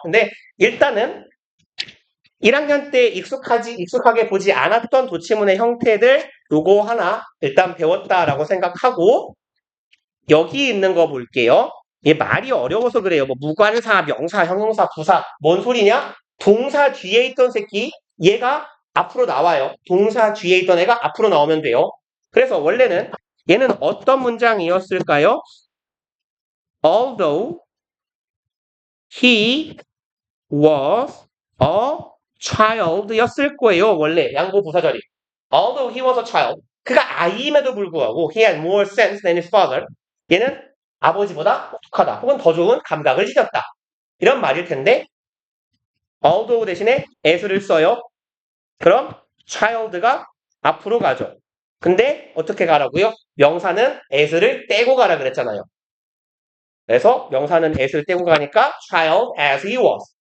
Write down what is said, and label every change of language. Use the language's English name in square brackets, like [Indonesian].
[Korean] 근데 일단은 1학년 때 익숙하게 보지 않았던 도치문의 형태들 요거 하나 일단 배웠다라고 생각하고 여기 있는 거 볼게요. 얘 말이 어려워서 그래요. 뭐 무관사, 명사, 형용사, 부사 뭔 소리냐? 동사 뒤에 있던 새끼 얘가 앞으로 나와요. 동사 뒤에 있던 애가 앞으로 나오면 돼요. 그래서 원래는 얘는 어떤 문장이었을까요? [English] Although he was a child [Korean] 였을 거예요. 원래 양보 부사절이. [English] Although he was a child. [Korean] 그가 아이임에도 불구하고 [English] he had more sense than his father. [Korean] 얘는 아버지보다 똑똑하다. 혹은 더 좋은 감각을 지녔다. 이런 말일 텐데 although 대신에 as를 써요. 그럼 child가 앞으로 가죠. 근데 어떻게 가라고요? 명사는 as를 떼고 가라 그랬잖아요. 그래서 명사는 as를 떼고 가니까 [English] child as he was.